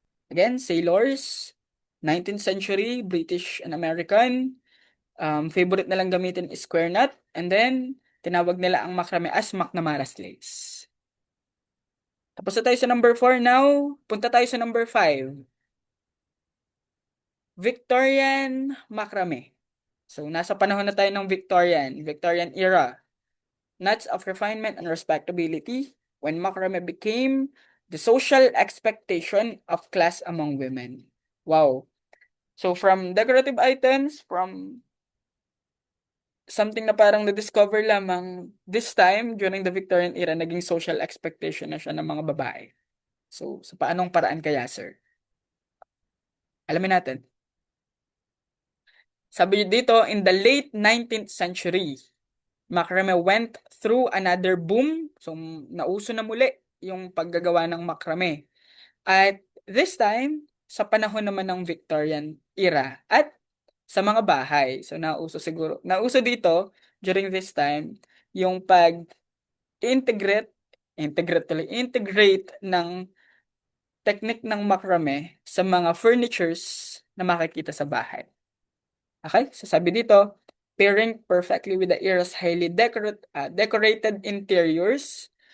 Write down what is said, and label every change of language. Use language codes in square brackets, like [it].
[en] Again, sailors, 19th century, British and American. [tl] Favorite na lang gamitin is square knot. And then, tinawag nila ang macrame as McNamara's lace. Tapos na tayo sa number 4 now. Punta tayo sa number 5. Victorian macrame. So, nasa panahon na tayo ng Victorian era. [en] Knots of refinement and respectability when macrame became the social expectation of class among women. [tl] Wow. So, [en] from decorative items, [tl] from something na parang na-discover lamang this time [en] during the Victorian era, [tl] naging social expectation na siya ng mga babae. So, sa paanong paraan kaya, sir? Alamin natin. Sabi dito, [en] in the late 19th century, macrame went through another boom. [tl] So, nauso na muli yung paggagawa ng macrame. [en] At this time, [tl] sa panahon naman ng Victorian era at sa mga bahay. So, nauso dito during this time yung pag-integrate, integrate ng technique ng macrame sa mga furnitures na makikita sa bahay. [en] Okay? So [tl] sabi dito, [en] pairing perfectly with the era's highly decorated interiors.